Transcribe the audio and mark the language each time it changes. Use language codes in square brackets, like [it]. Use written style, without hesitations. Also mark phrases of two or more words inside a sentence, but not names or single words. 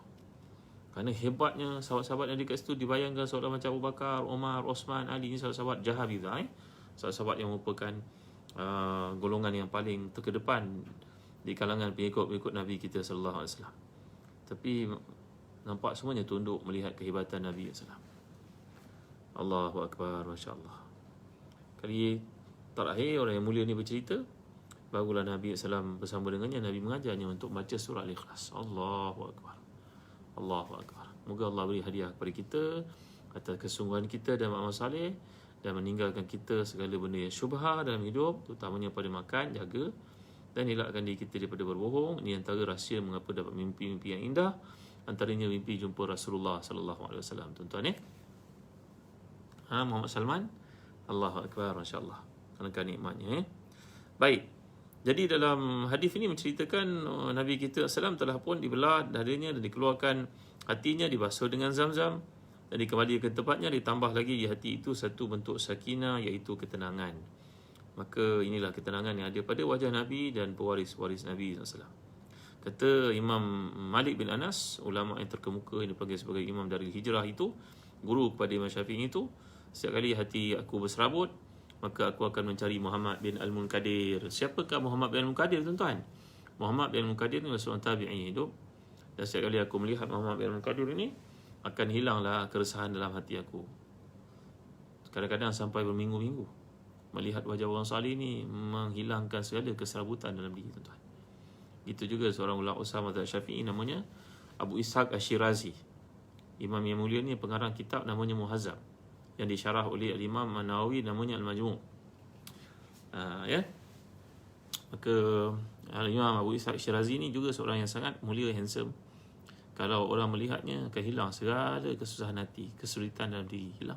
[ms] Kerana hebatnya sahabat-sahabat yang dekat situ, dibayangkan seorang macam Abu Bakar, Umar, Osman, Ali, ini sahabat-sahabat jahabizah, sahabat-sahabat yang merupakan golongan yang paling terkedepan di kalangan pengikut-pengikut Nabi kita [ar] صلى الله عليه وسلم. [ms] Tapi nampak semuanya tunduk melihat kehebatan Nabi [ar] صلى الله عليه وسلم. الله أكبر, ما شاء الله. [ms] Kali terakhir orang yang mulia ni bercerita, barulah Nabi SAW bersama dengannya, Nabi mengajarnya untuk baca surah Al-Ikhlas. [ar] الله أكبر، الله أكبر. [ms] Moga Allah beri hadiah kepada kita atas kesungguhan kita dan amal saleh, dan meninggalkan kita segala benda yang syubha dalam hidup, terutamanya pada makan, jaga dan elakkan diri kita daripada berbohong. Ini antara rahsia mengapa dapat mimpi-mimpi yang indah, antaranya mimpi jumpa Rasulullah [ar] صلى الله عليه وسلم. [ms] Tuan-tuan Muhammad Salman, [ar] الله أكبر, ما شاء الله. [ms] Alangkah nikmatnya Baik. Jadi dalam hadis ini menceritakan Nabi kita SAW telah pun dibelah dadanya dan dikeluarkan hatinya, dibasuh dengan zam-zam dan dikembalikan ke tempatnya. Ditambah lagi di hati itu satu bentuk sakinah, iaitu ketenangan. Maka inilah ketenangan yang ada pada wajah Nabi dan pewaris-waris Nabi SAW. Kata Imam Malik bin Anas, ulama yang terkemuka yang dipanggil sebagai Imam dari Hijrah itu, guru kepada Imam Syafi'i itu, setiap kali hati aku berserabut, maka aku akan mencari Muhammad bin Al-Munkadir. Siapakah Muhammad bin Al-Munkadir, tuan-tuan? Muhammad bin Al-Munkadir ni seorang tabi'i hidup. Dan setiap kali aku melihat Muhammad bin Al-Munkadir ini, akan hilanglah keresahan dalam hati aku. Kadang-kadang sampai berminggu-minggu. Melihat wajah orang salih ni menghilangkan segala keserabutan dalam diri, tuan-tuan. Itu juga seorang ulama Usama Syafi'i namanya Abu Ishaq Ash-Shirazi. Imam yang mulia ni pengarang kitab namanya Muhazzab, yang disyarah oleh Imam An-Nawawi namanya Al-Majmu'. Maka Imam Abu Ishaq Syirazi ni juga seorang yang sangat mulia, handsome. Kalau orang melihatnya akan hilang segala kesusahan hati, kesulitan dalam diri hilang.